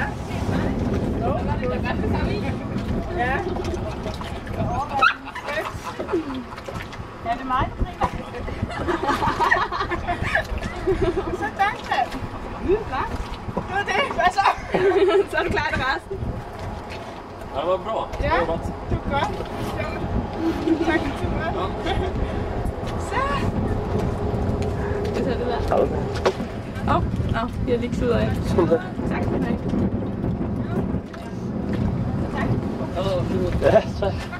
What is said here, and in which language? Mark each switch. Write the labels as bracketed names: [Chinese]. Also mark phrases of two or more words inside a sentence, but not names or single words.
[Danish] Nå, var det der godt det samme i? Ja. Ja, det er mig, der griner. Sådan da. Hvad? Det var det. Hvad så? Så er du klar til resten. Ja, det var bra. Ja, Det var godt. det var godt. Sjovt. Tak, det var godt. Så. Hvad så det der? Okay. Jeg er lige ud af. Tak skal du have. Ja, tak.